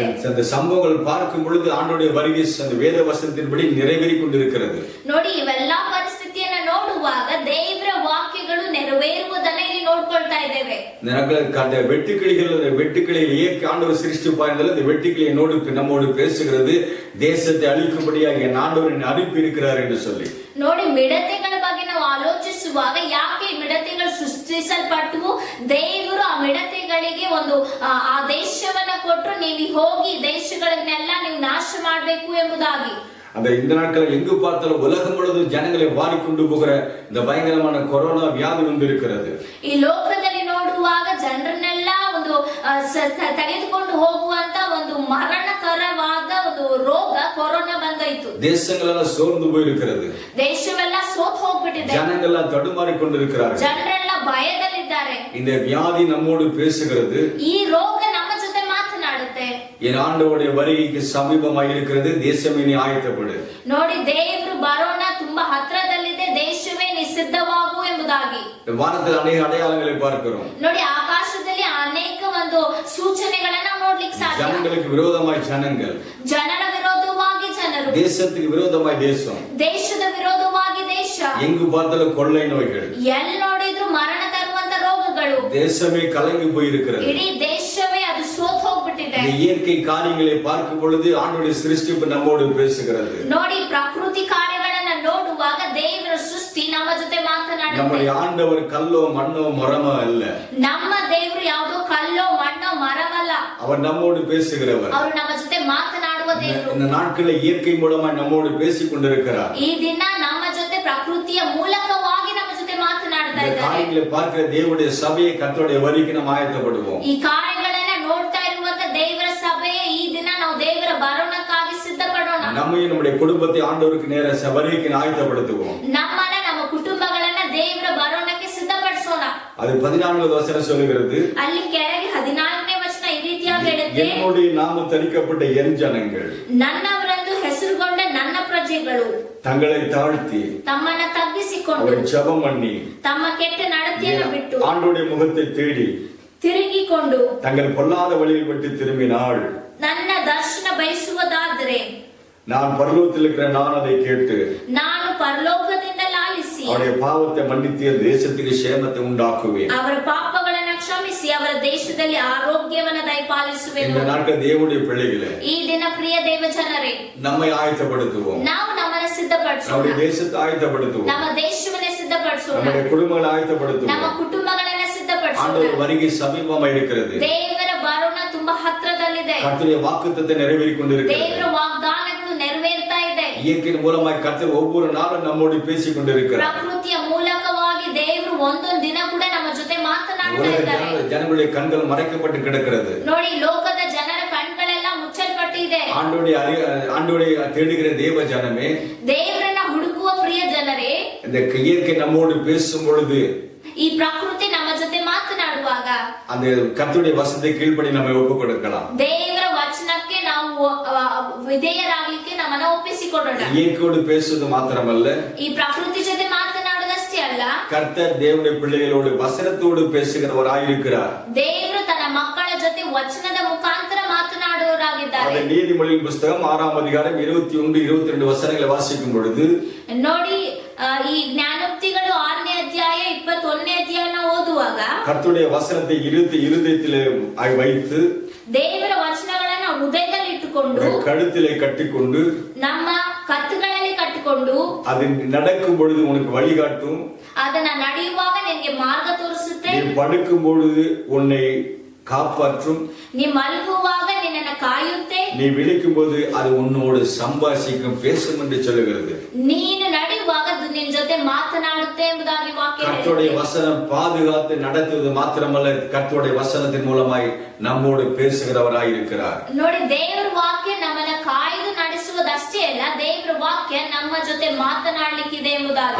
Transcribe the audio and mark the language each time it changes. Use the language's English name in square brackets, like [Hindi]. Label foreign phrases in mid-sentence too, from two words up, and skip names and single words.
[Tamil] அந்த சம்பவங்கள் பார்க்கும் பொழுது ஆண்டவருடைய வருகை அந்த வேத வசனத்தின்படி நிறைவேறிக் கொண்டிருக்கிறது. [Kannada] ನೋಡಿ ಇವೆಲ್ಲಾ ಪರಿಸ್ಥಿತಿಯನ್ನ ನೋಡುವಾಗ ದೇವರ ವಾಕ್ಯಗಳು ನೆರವೇರುವುದನ್ನ ಇಲ್ಲಿ ನೋಡ್ಕೊಳ್ತಾ ಇದ್ದೇವೆ. [Tamil] அந்த வெட்டுக்கிளிகளை இயற்கை ஆண்டவர் சிருஷ்டிப்பார் என்றால் இந்த வெட்டுக்கிளியை நம்மோடு பேசுகிறது. தேசத்தை அழிக்கும்படியாக என் ஆண்டவர் அனுப்பி இருக்கிறார் என்று சொல்லி. [Kannada] ನೋಡಿ ಮಿಡತೆಗಳ ಬಗ್ಗೆ ನಾವು ಆಲೋಚಿಸುವಾಗ ಯಾಕೆ ಮಿಡತೆಗಳು ಸೃಷ್ಟಿಸಲ್ಪಟ್ಟವು, ದೇವರು ಆ ಮಿಡತೆಗಳಿಗೆ ಒಂದು ಆ ದೇಶವನ್ನ ಕೊಟ್ಟರು, ನೀವು ಹೋಗಿ ದೇಶಗಳನ್ನೆಲ್ಲ ನೀವು ನಾಶ ಮಾಡಬೇಕು ಎಂಬುದಾಗಿ. [Tamil] இந்த நாட்கள் எங்கு பார்த்தாலும் உலகம் முழுவதும் ஜனங்களை வாரிக்கொண்டு போகிற இந்த பயங்கரமான கொரோனா வியாதி வந்து இருக்கிறது. [Kannada] ಈ ಲೋಕದಲ್ಲಿ ನೋಡುವಾಗ ಜನರನ್ನೆಲ್ಲ ಒಂದು ತೆಗೆದುಕೊಂಡು ಹೋಗುವಂತ ಒಂದು ಮರಣಕರವಾದ ಒಂದು ರೋಗ ಕೊರೋನಾ ಬಂದಾಯಿತು. [Tamil] தேசங்களெல்லாம் சோர்ந்து போயிருக்கிறது. [Kannada] ದೇಶವೆಲ್ಲ ಸೋತು ಹೋಗ್ಬಿಟ್ಟಿದೆ. [Tamil] ஜனங்களெல்லாம் தடுமாறிக்கொண்டிருக்கிறார்கள். [Kannada] ಜನರೆಲ್ಲ ಭಯದಲ್ಲಿದ್ದಾರೆ. [Tamil] இந்த வியாதி நம்மோடு பேசுகிறது. [Kannada] ಈ ರೋಗ ನಮ್ಮ ಜೊತೆ ಮಾತನಾಡುತ್ತೆ. [Tamil] என் ஆண்டவருடைய வருகைக்கு சமீபமாக இருக்கிறது, தேசமே நீ ஆயத்தப்படு. [Kannada] ನೋಡಿ ದೇವರು ಬರೋಣ ತುಂಬಾ ಹತ್ರದಲ್ಲಿದೆ, ದೇಶವೇ ನೀ ಸಿದ್ಧವಾಗು ಎಂಬುದಾಗಿ. [Tamil] வானத்தில் ಅನೇಕ அடையாளங்களை பார்க்கிறோம். [Kannada] ನೋಡಿ ಆಕಾಶದಲ್ಲಿ ಅನೇಕ ಒಂದು ಸೂಚನೆಗಳನ್ನ ನೋಡ್ಲಿಕ್ಕೆ ಸಾಧ್ಯ. [Tamil] ஜனங்களுக்கு விரோதமாய் ஜனங்கள், [Kannada] ಜನರ ವಿರೋಧವಾಗಿ ಜನರು, [Tamil] தேசத்துக்கு விரோதமாய் தேசம், [Kannada] ದೇಶದ ವಿರೋಧವಾಗಿ ದೇಶ, [Tamil] எங்கு பார்த்தாலும் கொள்ளை நோய்கள், [Kannada] ಎಲ್ಲಿ ನೋಡಿದ್ರು ಮರಣ ತರುವಂತ ರೋಗಗಳು, [Tamil] தேசமே கலங்கி போயிருக்கிறது. [Kannada] ಇಡೀ ದೇಶವೇ ಅದು ಸೋತು ಹೋಗ್ಬಿಟ್ಟಿದೆ. [Tamil] இந்த இயற்கை காரியங்களை பார்க்கும் பொழுது ஆண்டவருடைய சிருஷ்டிப்பு நம்மோடு பேசுகிறது. [Kannada] ನೋಡಿ ಪ್ರಕೃತಿ ಕಾರ್ಯಗಳನ್ನ ನೋಡುವಾಗ ದೇವರ ಸೃಷ್ಟಿ ನಮ್ಮ ಜೊತೆ ಮಾತನಾಡುತ್ತೆ. [Tamil] நம்முடைய ஆண்டவர் கல்லோ மண்ணோ மரமோ அல்ல. [Kannada] ನಮ್ಮ ದೇವರು ಯಾವುದೋ ಕಲ್ಲೋ ಮಣ್ಣೋ ಮರವಲ್ಲ. [Tamil] அவர் நம்மோடு பேசுகிறவர். [Kannada] ಅವರು ನಮ್ಮ ಜೊತೆ ಮಾತನಾಡುವ ದೇವರು. [Tamil] இந்த நாட்களில் இயற்கை மூலமா நம்மோடு பேசிக் கொண்டிருக்கிறார். [Kannada] ಈ ದಿನ ನಮ್ಮ ಜೊತೆ ಪ್ರಕೃತಿಯ ಮೂಲಕವಾಗಿ ನಮ್ಮ ಜೊತೆ ಮಾತನಾಡ್ತಾ ಇದ್ದಾರೆ. [Tamil] காரியங்களை பார்க்கிற தேவனுடைய சபையை கர்த்தருடைய வருகைக்கு நாம் ஆயத்தப்படுவோம். [Kannada] ಈ ಕಾರ್ಯಗಳನ್ನ ನೋಡ್ತಾ ಇರುವಂತ ದೇವರ ಸಭೆಯೇ ಈ ದಿನ ನಾವು ದೇವರ ಬರೋಣಕ್ಕಾಗಿ ಸಿದ್ಧಪಡೋಣ. [Tamil] நம்மையும் நம்முடைய குடும்பத்தை ஆண்டவருக்கு நேர வருகைக்கு ஆயத்தப்படுத்துவோம். [Kannada] ನಮ್ಮನ್ನ ನಮ್ಮ ಕುಟುಂಬಗಳನ್ನ ದೇವರ ಬರೋಣಕ್ಕೆ ಸಿದ್ಧಪಡಿಸೋಣ. [Tamil] அது 14வது வசனம் சொல்லுகிறது. [Kannada] ಅಲ್ಲಿ ಕೆಳಗೆ 14ನೇ ವಚನ ಈ ರೀತಿಯಾಗಿ ಹೇಳುತ್ತೆ, [Tamil] என்னுடைய நாமம் தரிக்கப்பட்ட என் ஜனங்கள், [Kannada] ನನ್ನವರೆಂದು ಹೆಸರುಗೊಂಡ ನನ್ನ ಪ್ರಜೆಗಳು [Tamil] தங்களை தாழ்த்தி [Kannada] ತಮ್ಮನ್ನ ತಗ್ಗಿಸಿಕೊಂಡು [Tamil] ஜெபம் பண்ணி [Kannada] ತಮ್ಮ ಕೆಟ್ಟ ನಡತೆಯನ್ನು ಬಿಟ್ಟು [Tamil] ஆண்டவருடைய முகத்தை தேடி [Kannada] ತಿರುಗಿಕೊಂಡು [Tamil] தங்கள் பொல்லாத வழியில் விட்டு திரும்பினாள், [Kannada] ನನ್ನ ದರ್ಶನ ಬಯಸುವುದಾದರೆ [Tamil] நான் பரலோகத்தில் இருக்கிற நான் அதை கேட்டு [Kannada] ನಾನು ಪರಲೋಕದಿಂದ ಲಾಲಿಸಿ [Tamil] அவருடைய பாவத்தை மன்னித்து தேசத்துக்கு சேமத்தை உண்டாக்குவேன். [Kannada] ಅವರ ಪಾಪಗಳನ್ನು ಕ್ಷಮಿಸಿ ಅವರ ದೇಶದಲ್ಲಿ ಆರೋಗ್ಯವನ್ನು ದಯಪಾಲಿಸುವೆನು. [Tamil] இந்த நாட்கள் தேவனுடைய பிள்ளைகளே, [Kannada] ಈ ದಿನ ಪ್ರಿಯ ದೇವ ಜನರೇ, [Tamil] நம்மை ஆயத்தப்படுத்துவோம். [Kannada] ನಾವು ನಮ್ಮನ್ನು ಸಿದ್ಧಪಡಿಸೋಣ. [Tamil] நம்முடைய தேசத்தை ஆயத்தப்படுத்துவோம். [Kannada] ನಮ್ಮ ದೇಶವನ್ನೇ ಸಿದ್ಧಪಡಿಸೋಣ. [Tamil] நம்முடைய குடும்பங்களை ஆயத்தப்படுத்துவோம். [Kannada] ನಮ್ಮ ಕುಟುಂಬಗಳನ್ನ ಸಿದ್ಧಪಡಿಸೋಣ. [Tamil] ஆண்டவர் வருகை சமீபமாக இருக்கிறது. [Kannada] ದೇವರ ಬರೋಣ ತುಂಬಾ ಹತ್ರದಲ್ಲಿದೆ. [Tamil] கர்த்தருடைய வாக்குத்தத்தத்தை நிறைவேறிக் கொண்டிருக்கிறது. [Kannada] ದೇವರ ವಾಗ್ದಾನಗಳು ನೆರವೇರ್ತಾ ಇದೆ. [Tamil] இயற்கையின் மூலமாய் கர்த்தர் ஒவ்வொரு நாளும் நம்மோடு பேசிக் கொண்டிருக்கிறார். [Kannada] ಪ್ರಕೃತಿಯ ಮೂಲಕವಾಗಿ ದೇವರು ಒಂದೊಂದು ದಿನ ಕೂಡ ನಮ್ಮ ಜೊತೆ ಮಾತನಾಡ್ತಾ ಇದ್ದಾರೆ. [Tamil] ಜನங்களுடைய கண்கள் மறைக்கப்பட்டு கிடக்கிறது. [Kannada] ನೋಡಿ, ಲೋಕದ ಜನರ ಕಣ್ಗಳೆಲ್ಲ ಮುಚ್ಚಲ್ಪಟ್ಟಿದೆ. [Tamil] ஆண்டவரை தேடுகிற தேவ ஜனமே, [Kannada] ದೇವರನ್ನ ಹುಡುಕುವ ಪ್ರಿಯ ಜನರೇ, [Tamil] இந்த இயற்கை நம்மோடு பேசும் பொழுது, [Kannada] ಈ ಪ್ರಕೃತಿ ನಮ್ಮ ಜೊತೆ ಮಾತನಾಡುವಾಗ [Tamil] அந்த கர்த்தருடைய வசனத்தை கீழ்ப்படி நம்ம ஒப்புக் கொடுக்கலாம். [Kannada] ದೇವರ ವಚನಕ್ಕೆ ನಾವು ವಿಧೇಯರಾಗಲಿಕ್ಕೆ ನಮ್ಮನ್ನ ಒಪ್ಪಿಸಿಕೊಡೋಣ. [Tamil] இயற்கையோடு பேசுவது மாத்திரமல்ல, [Kannada] ಈ ಪ್ರಕೃತಿ ಜೊತೆ ಮಾತನಾಡುವುದಷ್ಟೇ ಅಲ್ಲ, [Tamil] கர்த்தர் தேவனுடைய பிள்ளைகளோடு வசனத்தோடு பேசுகிறவராயிருக்கிறார். [Kannada] ದೇವರು ತನ್ನ ಮಕ್ಕಳ ಜೊತೆ ವಚನದ ಮುಖಾಂತರ ಮಾತನಾಡುವವರಾಗಿದ್ದಾರೆ. [Tamil] அந்த நீதிமொழியின் புஸ்தகம் 6ஆம் அதிகாரம் 21-22 வசனங்களை வாசிக்கும் பொழுது, [Kannada] ನೋಡಿ, ಈ ಜ್ಞಾನೋಕ್ತಿಗಳು 6ನೇ ಅಧ್ಯಾಯ 21 [Tamil] கர்த்தருடைய வசனத்தை இருதயத்திலே வைத்து [Kannada] ದೇವರ ವಚನಗಳನ್ನ ಹೃದಯದಲ್ಲಿ ಇಟ್ಟುಕೊಂಡು [Tamil] கழுத்திலே கட்டிக்கொண்டு [Kannada] ನಮ್ಮ ಕತ್ತುಗಳಲ್ಲಿ ಕಟ್ಟಿಕೊಂಡು [Tamil] அது நடக்கும் பொழுது உனக்கு வழிகாட்டும், [Kannada] ಅದನ್ನ ನಡೆಯುವಾಗ ನಿನಗೆ ಮಾರ್ಗ ತೋರಿಸುತ್ತೆ, [Tamil] நீ படுக்கும் பொழுது உன்னை காப்பாற்றும், [Kannada] ನೀ ಮಲಗುವಾಗ ನಿನ್ನನ್ನು ಕಾಯುತ್ತೆ, [Tamil] நீ விழிக்கும் போது அது உன்னோடு சம்பாஷிக்கும் பேசும் என்று சொல்லுகிறது. [Kannada] ನೀನು ನಡೆಯುವಾಗ ಅದು ನಿನ್ನ ಜೊತೆ ಮಾತನಾಡುತ್ತೆ ಎಂಬುದಾಗಿ ವಾಕ್ಯ [Tamil] கர்த்தருடைய வசனம் பாதுகாத்து நடத்துவது மாத்திரமல்ல, கர்த்தருடைய வசனத்தின் மூலமாய் நம்மோடு பேசுகிறவராய் இருக்கிறார். [Kannada] ನೋಡಿ, ದೇವರ ವಾಕ್ಯ ನಮ್ಮನ್ನ ಕಾಯ್ದು ನಡೆಸುವುದಷ್ಟೇ ಅಲ್ಲ, ದೇವರ ವಾಕ್ಯ ನಮ್ಮ ಜೊತೆ ಮಾತನಾಡಲಿಕ್ಕಿದೆ ಎಂಬುದಾಗಿ.